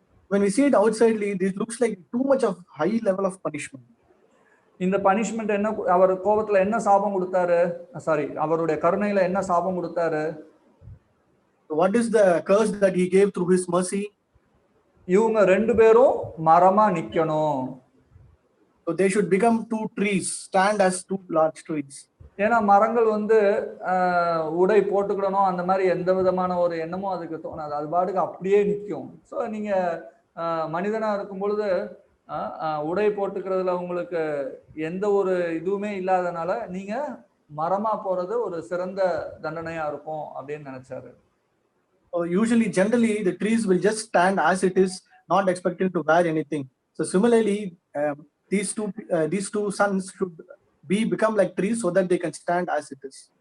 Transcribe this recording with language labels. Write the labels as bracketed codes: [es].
[en] When we see it outsidely, this looks like too much of high level of punishment. [ta] இந்த punishment என்ன, அவர் கோபத்துல என்ன சாபம் கொடுத்தாரு, சாரி அவருடைய கருணையில என்ன சாபம் கொடுத்தாரு? [en] What is the curse that he gave through his mercy? [ta] இவங்க ரெண்டு பேரும் மரமா நிக்கணும். [en] So they should become two trees, stand as two large trees. [ta] ஏன்னா மரங்கள் வந்து உடை போட்டுக்கிடணும் அந்த மாதிரி எந்த விதமான ஒரு எண்ணமும் அதுக்கு தோணாது, அது பாட்டுக்கு அப்படியே நிற்கும். ஸோ நீங்க மனிதனா இருக்கும் பொழுது உடை போட்டுக்கிறதுல உங்களுக்கு எந்த ஒரு இதுவுமே இல்லாதனால நீங்க மரமா போறது ஒரு சிறந்த தண்டனையா இருக்கும் அப்படின்னு நினைச்சாரு. [en] Usually, generally, the trees will just stand as it is, not expecting to wear anything. So similarly, these two sons should become like trees so that they can stand as it is.